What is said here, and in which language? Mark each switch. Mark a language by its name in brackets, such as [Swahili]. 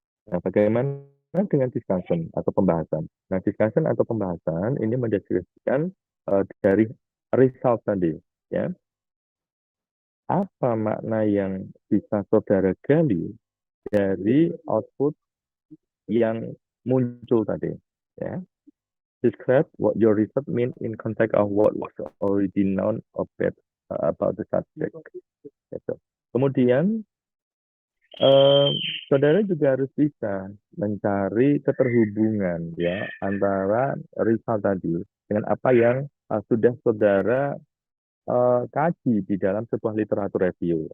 [Indonesian] Nah, bagaimana dengan discussion atau pembahasan? Nah, discussion atau pembahasan ini mendeskripsikan dari result tadi, ya. Apa makna yang bisa saudara gali dari output yang muncul tadi, ya. [English] Describe what your research mean in context of what was already known about the subject. [Indonesian] Gitu. Kemudian saudara juga harus bisa mencari keterhubungan, ya, antara result tadi dengan apa yang sudah saudara kaji di dalam sebuah literatur review.